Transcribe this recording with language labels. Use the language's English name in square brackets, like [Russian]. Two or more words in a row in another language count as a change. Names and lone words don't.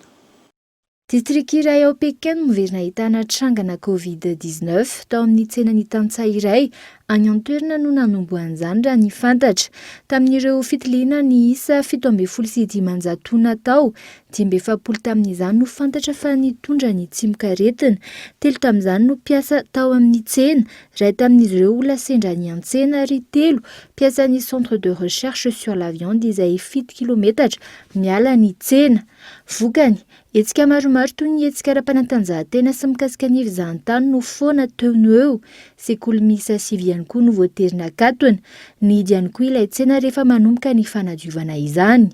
[Malagasy] District iray ao Pekin no verina ahitana trangana Covid-19 tao amin'ny tsenany tantsaha iray any an-toerana no nanomboan'izany raha ny fantatra. Tamin'ireo fitiliana ny isa 7,500 natao, 770 tamin'izany no fantatra fa nitondra ny tsimon-karetina, 3 tamin'izany no piasa tao amin'ny tsena, iray tamin'izy ireo olona sendra ny an-tsena ary 3 piasa ny [French] centre de recherche sur la viande [Malagasy] izay 7 km miala ny tsena. Vokany, hetsika maromaro toy ny hetsika ara-panatanjahantena sy mikasika ny fizahan-tany no foana teo eo. Sekoly miisa 5 ihany koa no voaterina akatona. Nidy ihany koa ilay tsena rehefa manomboka ny fanadiovana izany.